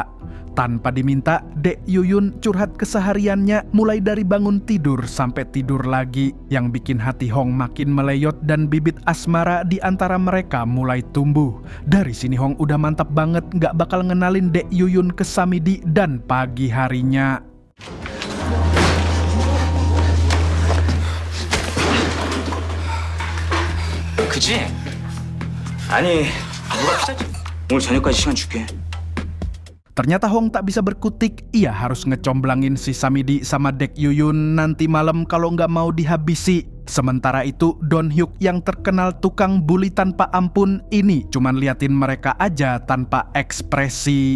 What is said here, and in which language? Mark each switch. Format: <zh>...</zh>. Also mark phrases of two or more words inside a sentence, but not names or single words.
<id>Tanpa diminta, Dek Yuyun curhat kesehariannya mulai dari bangun tidur sampai tidur lagi, yang bikin hati Hong makin meleyot dan bibit asmara di antara mereka mulai tumbuh. Dari sini Hong udah mantap banget gak bakal ngenalin Dek Yuyun ke Samidi dan pagi harinya.</id> <ko>그지? 아니 누가 피자지? 오늘 저녁까지 시간 줄게.</ko> <id>Ternyata Hong tak bisa berkutik, ia harus ngecomblangin si Samidi sama Dek Yuyun nanti malam kalau nggak mau dihabisi. Sementara itu Don Hyuk yang terkenal tukang bully tanpa ampun ini cuman liatin mereka aja tanpa ekspresi.</id>